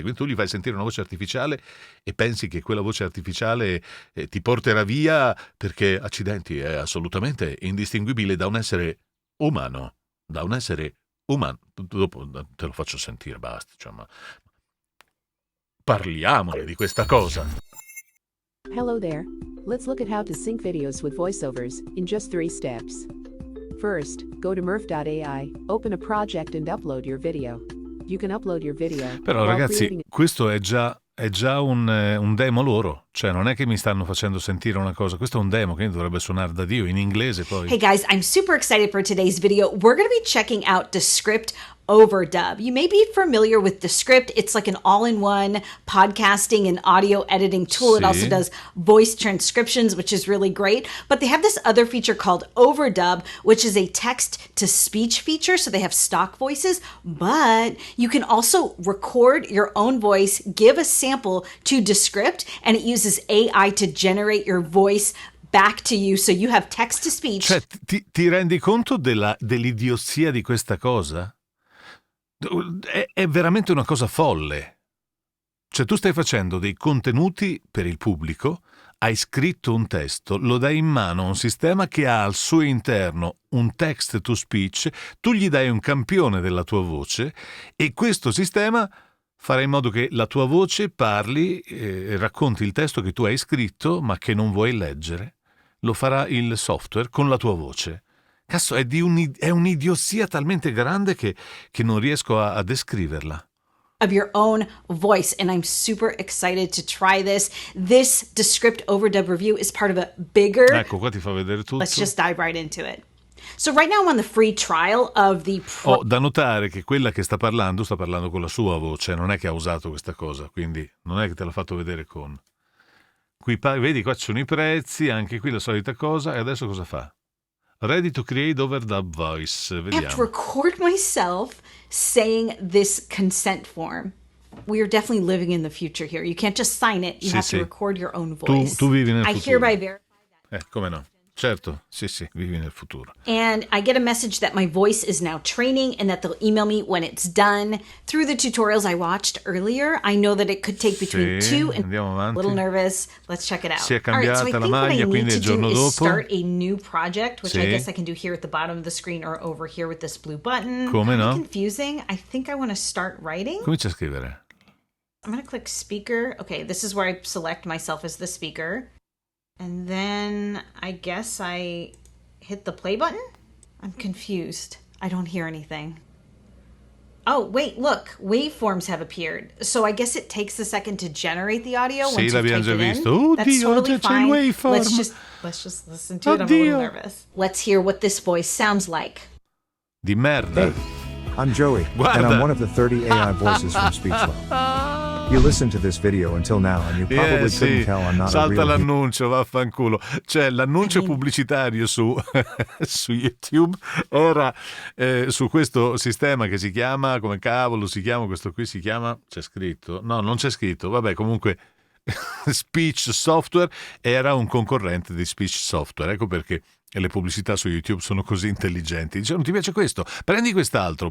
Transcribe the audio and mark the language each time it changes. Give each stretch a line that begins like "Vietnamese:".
Italian: Quindi tu gli fai sentire una voce artificiale e pensi che quella voce artificiale ti porterà via perché, accidenti, è assolutamente indistinguibile da un essere umano, Dopo te lo faccio sentire, basta, cioè, ma parliamone di questa cosa.
English: Hello there. Let's look at how to sync videos with voiceovers in just 3 steps. First, go to murph.ai, open a project and upload your video. You can upload your video.
Italian: Però ragazzi, questo è già un demo loro, cioè non è che mi stanno facendo sentire una cosa, questo è un demo che dovrebbe suonare da Dio in inglese poi.
English: Hey guys, I'm super excited for today's video. We're going to be checking out Descript Overdub. You may be familiar with Descript. It's like an all-in-one podcasting and audio editing tool. It also does voice transcriptions, which is really great. But they have this other feature called Overdub, which is a text-to-speech feature. So they have stock voices, but you can also record your own voice, give a sample to Descript, and it uses AI to generate your voice back to you, so you have text-to-speech.
Italian: Cioè, ti rendi conto dell'idiozia di questa cosa? È veramente una cosa folle. Cioè tu stai facendo dei contenuti per il pubblico, hai scritto un testo, lo dai in mano a un sistema che ha al suo interno un text to speech, tu gli dai un campione della tua voce e questo sistema farà in modo che la tua voce parli e racconti il testo che tu hai scritto ma che non vuoi leggere. Lo farà il software con la tua voce. Cazzo, è un'idiozia talmente grande che non riesco a descriverla.
English: Of your own voice, and I'm super excited to try this. This Descript Overdub review is part of a bigger...
Italian: Ecco, qua ti fa vedere tutto.
English: Let's just dive right into it. So right now I'm on the free trial of the...
Italian: Da notare che quella che sta parlando con la sua voce, non è che ha usato questa cosa, quindi non è che te l'ha fatto vedere con... Qui vedi, qua ci sono i prezzi, anche qui la solita cosa, e adesso cosa fa?
English: Ready to create overdub voice.
Italian: Vediamo.
English: I have to record myself saying this consent form. We are definitely living in the future here. You can't just sign it. You have to record your own voice.
Italian: Tu vivi nel futuro.
English: I hereby verify that.
Italian: Come no? Certo, sì, vivi nel futuro.
English: And I get a message that my voice is now training and that they'll email me when it's done. Through the tutorials I watched earlier, I know that it could take between 2 and...
Italian: Andiamo avanti.
English: A little nervous. Let's check it out.
Italian: Si è cambiata la maglia, quindi il giorno dopo.
English: Start a new project, which I guess I can do here at the bottom of the screen or over here with this blue button.
Italian: Come no?
English: Confusing. I think I want to start writing.
Italian: Comincia a scrivere.
English: I'm going to click speaker. Okay, this is where I select myself as the speaker. And then I guess I hit the play button? I'm confused. I don't hear anything. Oh, wait, look. Waveforms have appeared. So I guess it takes a second to generate the audio once you've typed it in. Oh, That's totally fine. Waveform. Let's just listen to it. I'm a little nervous. Let's hear what this voice sounds like.
Italian: Di merda.
English: Hey, I'm Joey, and I'm one of the 30 AI voices from SpeechLab. You listened to this video until now and you probably couldn't tell I'm not
Italian: Salta
English: a real
Italian: l'annuncio, vaffanculo. Cioè, l'annuncio pubblicitario su YouTube era su questo sistema che si chiama, come cavolo si chiama, questo qui si chiama, c'è scritto? No, non c'è scritto, vabbè, comunque Speech Software era un concorrente di Speech Software, ecco perché le pubblicità su YouTube sono così intelligenti. Dice, non ti piace questo? Prendi quest'altro.